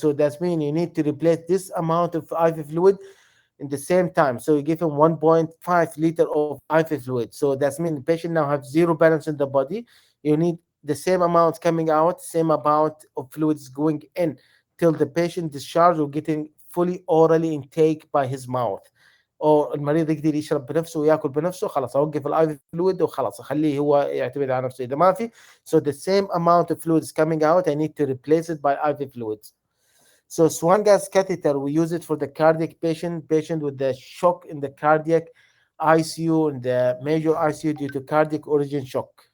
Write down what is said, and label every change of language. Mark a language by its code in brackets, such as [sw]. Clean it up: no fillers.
[en] So that's mean you need to replace this amount of IV fluid in the same time. So you give him 1.5 liter of IV fluid. So that's mean the patient now have zero balance in the body. You need the same amount coming out, same amount of fluids going in, till the patient discharge or getting fully orally intake by his mouth. [ar] او المريض يقدر يشرب بنفسه وياكل بنفسه، خلاص اوقف الاي فلويد وخلاص اخليه هو يعتمد على نفسه. اذا ما في، [en] so the same amount of fluids coming out, I need to replace it by IV fluids. So swan gas catheter, we use it for the cardiac patient with the shock in the cardiac ICU, in the major ICU due to cardiac origin shock.